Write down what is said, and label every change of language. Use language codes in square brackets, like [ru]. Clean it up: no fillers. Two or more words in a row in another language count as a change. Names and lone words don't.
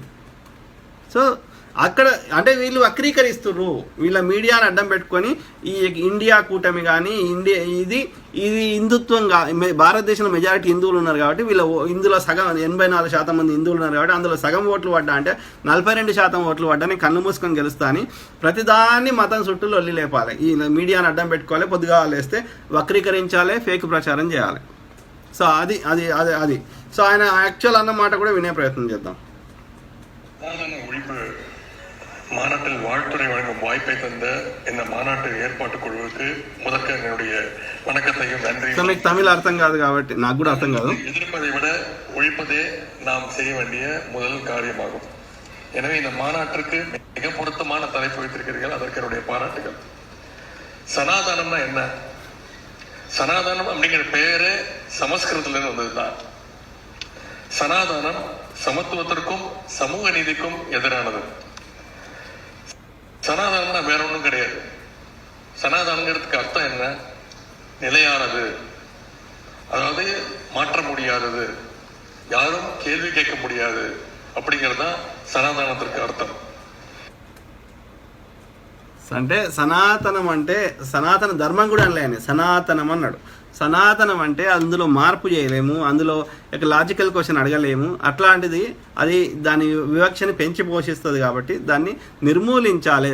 [te] సో అక్కడ అంటే వీళ్ళు వక్రీకరిస్తుర్రు, వీళ్ళ మీడియాని అడ్డం పెట్టుకొని ఈ ఇండియా కూటమి కానీ ఇది హిందుత్వంగా భారతదేశంలో మెజారిటీ హిందువులు ఉన్నారు కాబట్టి ఇందులో సగం 84% మంది హిందువులు ఉన్నారు కాబట్టి అందులో సగం ఓట్లు పడ్డా అంటే 42% ఓట్లు పడ్డా నేను కన్ను మూసుకొని గెలుస్తా అని ప్రతిదాన్ని మతం చుట్టూ లొల్లి లేపాలి. ఈ మీడియాని అడ్డం పెట్టుకోవాలి, పొద్దుగా లేస్తే వక్రీకరించాలి, ఫేక్ ప్రచారం చేయాలి. సో అది సో ఆయన యాక్చువల్ అన్న మాట కూడా వినే ప్రయత్నం చేద్దాం. [ta] மாநாட்டில் வாழ்த்துறை வழங்கும் வாய்ப்பை தந்த இந்த மாநாட்டு ஏற்பாட்டு குழுவுக்கு முதற்க என்னுடைய வணக்கத்தையும் நன்றியும். [te] మీకు తమిళ అర్థం కాదు కాబట్టి నాకు కూడా అర్థం కాదు. [ta] எதிர்ப்பதை விட ஒழிப்பதே நாம் செய்ய வேண்டிய முதல் காரியமாகும். எனவே இந்த மாநாட்டிற்கு மிக பொருத்தமான தலைப்பு வைத்திருக்கிறீர்கள், அதற்கு என்னுடைய பாராட்டுகள். சனாதனம்னா என்ன? சனாதனம் அப்படிங்கிற பெயரே சமஸ்கிருதத்திலிருந்து வந்ததுதான். சனாதனம் சமத்துவத்திற்கும் சமூக நீதிக்கும் எதிரானது. சனாதனம்னா வேற ஒன்றும் கிடையாது. சனாதனங்கிறதுக்கு அர்த்தம் என்ன? நிலையானது, அதாவது மாற்ற முடியாதது, யாரும் கேள்வி கேட்க முடியாது அப்படிங்கிறது தான் சனாதனத்திற்கு அர்த்தம். [te] అంటే సనాతనం అంటే సనాతన ధర్మం కూడా అనలేని సనాతనం అన్నాడు. సనాతనం అంటే అందులో మార్పు చేయలేము, అందులో ఒక [en] logical question [te] అడగలేము. అట్లాంటిది అది దాని వివక్షని పెంచి పోషిస్తుంది కాబట్టి దాన్ని నిర్మూలించాలి.